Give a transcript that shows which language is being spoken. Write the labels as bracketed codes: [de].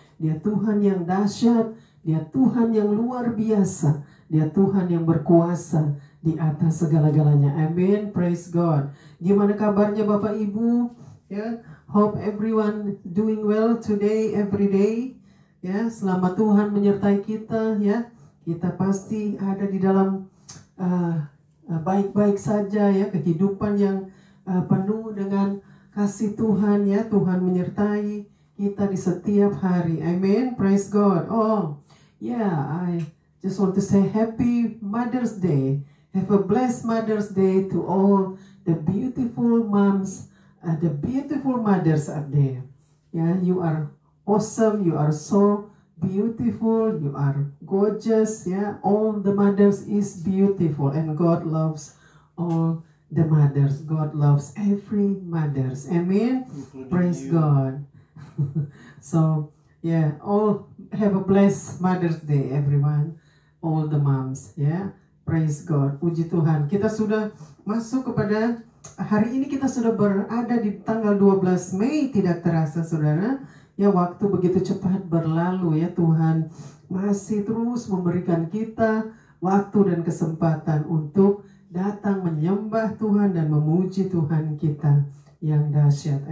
[id] Dia Tuhan yang dahsyat, Dia Tuhan yang luar biasa, Dia Tuhan yang berkuasa di atas segala-galanya. Amin, [en] praise God. [id] Gimana kabarnya Bapak Ibu? [en] Ya, hope everyone doing well today, every day. [id] Ya, selama Tuhan menyertai kita, ya, kita pasti ada di dalam baik-baik saja ya, kehidupan yang penuh dengan kasih Tuhan ya. Tuhan menyertai kita di setiap hari. [en] Amen, praise God. Oh yeah, I just want to say happy Mother's Day. Have a blessed Mother's Day to all the beautiful moms, the beautiful mothers out there. Yeah, you are awesome, you are so beautiful, you are gorgeous, yeah. All the mothers is beautiful, and God loves all the mothers. God loves every mothers. Amen. Praise God. So yeah, all have a blessed Mother's Day everyone, all the moms, yeah. Praise God. [id] Puji Tuhan. Kita sudah masuk kepada hari ini, kita sudah berada di tanggal 12 Mei, tidak terasa Saudara. Ya, waktu begitu cepat berlalu ya. Tuhan masih terus memberikan kita waktu dan kesempatan untuk datang menyembah Tuhan dan memuji Tuhan kita yang dahsyat.